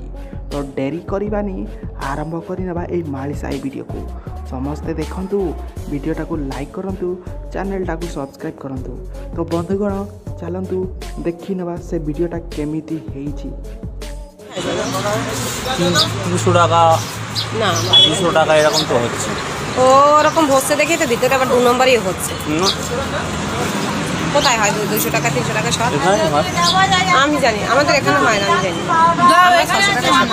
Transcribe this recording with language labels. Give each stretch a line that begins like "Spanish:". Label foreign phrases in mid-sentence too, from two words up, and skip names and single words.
Odia: ତ ଡେରି କରିବାନି, ଆରମ୍ଭ କରିନେବା ଏଇ ମାଳିସାହି ଭିଡ଼ିଓକୁ। ସମସ୍ତେ ଦେଖନ୍ତୁ, ଭିଡ଼ିଓଟାକୁ ଲାଇକ୍ କରନ୍ତୁ, ଚ୍ୟାନେଲଟାକୁ ସବସ୍କ୍ରାଇବ୍ କରନ୍ତୁ। ତ বন্ধুগণ ଚାଲନ୍ତୁ ଦେଖିନେବା ସେ ଭିଡ଼ିଓଟା কেমিতি ହେଇଛି।
Bangla: 200 টাকা না 200 টাকা এরকম তো হচ্ছে ওরকম হচ্ছে দেখে তো ভিতরে আবার 2 নম্বরই হচ্ছে। না কোথায় হয় 200 টাকা 300 টাকা সব? এখানে হয়। আমি জানি, আমাদের এখানে হয় না, আমি জানি। আমরা 600 টাকা